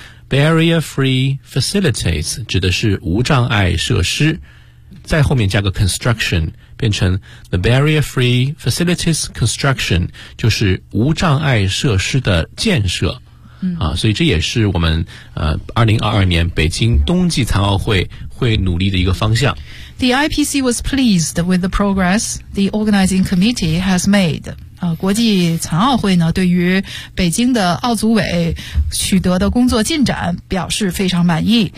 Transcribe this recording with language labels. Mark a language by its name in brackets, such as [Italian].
[English] Barrier-free facilities [Chinese] 指的是无障碍设施，在后面加个 construction 变成 [English] the barrier-free facilities construction， [Chinese] 就是无障碍设施的建设、嗯、啊，所以这也是我们2022年北京冬季残奥会会努力的一个方向。 [English] The IPC was pleased with the progress the organizing committee has made. [Chinese] 国际残奥会呢，对于北京的奥组委取得的工作进展表示非常满意。